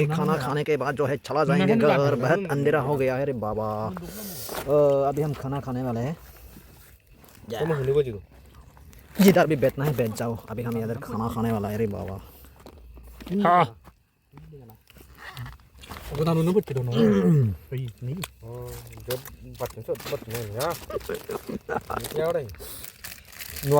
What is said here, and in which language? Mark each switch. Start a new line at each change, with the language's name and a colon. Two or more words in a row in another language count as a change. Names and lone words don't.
Hindi: खाना खाने के बाद जो है चला जाएंगे घर। बहुत अंधेरा हो गया है रे बाबा। अभी हम खाना खाने वाले हैं। जिधर भी बैठना है बैठ जाओ। अभी हम इधर खाना खाने वाला है रे बाबा। हाँ
Indonesian: Aku nunggu di dono. Ini. Oh, dia buat besok buat ini ya. Ini apa ini?